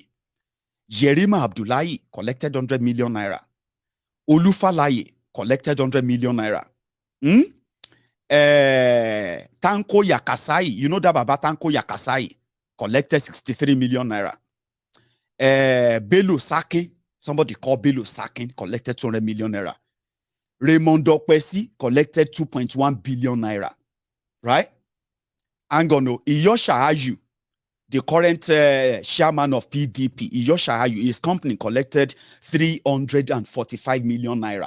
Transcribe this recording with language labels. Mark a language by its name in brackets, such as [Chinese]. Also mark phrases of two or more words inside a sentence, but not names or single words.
[English] Yerima Abdullahi collected 100 million naira. Olufalaye collected 100 million naira. Tanko Yakasai, you know that Baba Tanko Yakasai collected 63 million naira. Bello Sakin, somebody called Bello Sakin, collected 200 million naira. Raymond Okwesi collected 2.1 billion naira. Right? Angono, Iyosha Ayu, the current chairman of PDP, Iyosha Ayu, his company collected 345 million naira.